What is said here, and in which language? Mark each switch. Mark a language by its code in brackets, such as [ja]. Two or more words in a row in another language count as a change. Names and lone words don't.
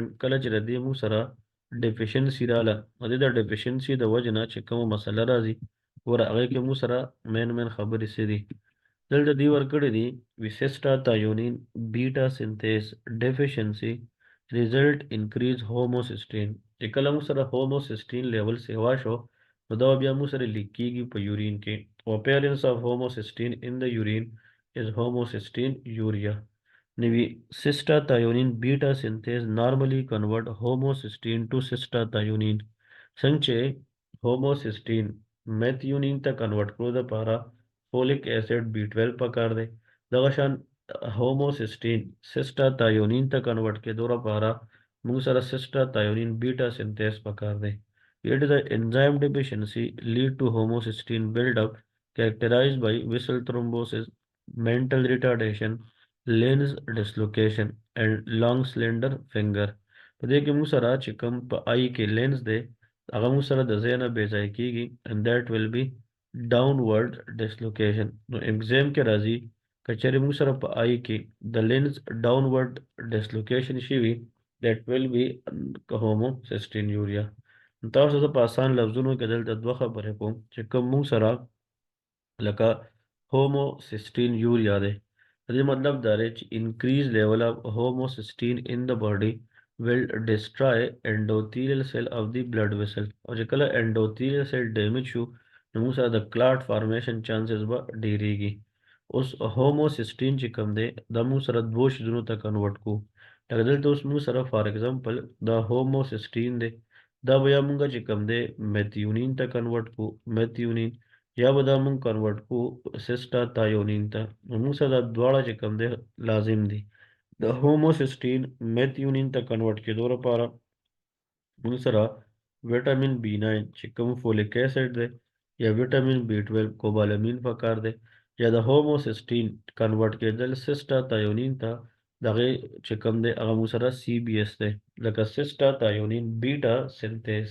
[ps] کله چې د دې موږ سره ډیفیشنسي رااله، د دې د ډیفیشنسي د وجې نه چې کومه مسله راځي ګوره هغې کې موږ سره مین خبرې څه دي. دلته دې ورکړي دي [en] cystathionine beta synthase deficiency result increase homocysteine. [ps] چې کله موږ سره هوموسیسټین لیول سیوا شو نو دا بیا موږ سره لیک کیږي په یورین کې. [en] appearance of homocysteine in the urine is homocysteine urea. نوی cystathionine beta synthase normally convert homocysteine to cystathionine. [ps] څنګه چې [en] homocysteine methionine [ps] ته کنورټ کړو د پاره [en] folic acid B12 [ps] پکار دی، دغه شان [en] homocysteine cystathionine [ps] ته کنورټ کېدو لپاره موږ سره [en] cystathionine beta synthase [ps] پکار دی. [en] It is the enzyme deficiency lead to homocysteine buildup characterized by vessel thrombosis, mental retardation, lens dislocation and long slender finger. [ps] په دې کې موږ سره چې کوم په آی کې لینز دی هغه موږ سره د ځای نه بې ځای کېږي [en] and that will be downward dislocation. [ps] نو ایگزام کې راځي که چېرې موږ سره په آی کې د لینز [en] downward dislocation [ps] شوي [en] that will be homocysteine urea. [ps] تاسو ته په آسان لفظونو کې دلته دوه خبرې کوم چې کوم موږ سره لکه [en] homocysteine urea [ps] دی، د دې مطلب دا دی چې [en] increase level of homocysteine in the body will destroy endothelial cell of the blood vessel. [ps] او چې کله [en] endothelial cell damage [ps] شو نو موږ سره د [en] clot formation chances [ps] به ډیریږي. اوس homocysteine چې کوم دی دا موږ سره دوه شیزونو ته کنورټ کو. لکه دلته اوس موږ سره [en] for example [ps] دا homocysteine دی، دا بیا موږ چې کوم دی میثیونین ته کنورټ کو میثیونین، یا به دا موږ کنورټ کو سیسټاتایونین ته. نو موږ سره دا دواړه چې کوم دی لازم دي. د هوموسیسټین میثیونین ته کنورټ کېدو لپاره موږ سره [en] vitamin B9 [ps] چې کوم [en] folic acid [ps] دی یا [en] vitamin B12 cobalamin [ps] پکار دی، یا د هوموسیسټین کنورټ کېدل سیسټاتایونین ته دغه چې کوم دی هغه موږ سره CBS دی لکه [en] cystathionine beta synthase.